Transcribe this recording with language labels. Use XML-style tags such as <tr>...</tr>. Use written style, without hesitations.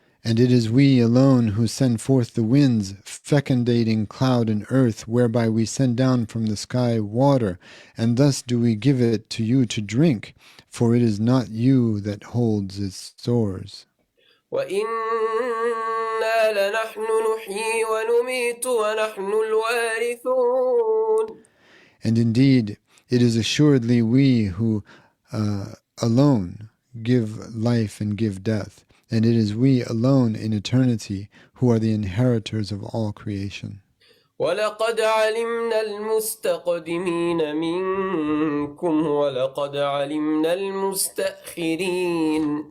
<en>And it is we alone who send forth the winds, fecundating cloud and earth, whereby we send down from the sky water, and thus do we give it to you to drink, for it is not you that holds its stores.</en> <ar>وإنا لنحن نحيي ونميت ونحن الوارثون.</ar> <en>And indeed, it is assuredly we who alone give life and give death. And it is we alone in eternity who are the inheritors of all creation.</en> <ar>وَلَقَدْ عَلِمْنَا الْمُسْتَقْدِمِينَ مِنْكُمْ وَلَقَدْ عَلِمْنَا الْمُسْتَأْخِرِينَ.</ar>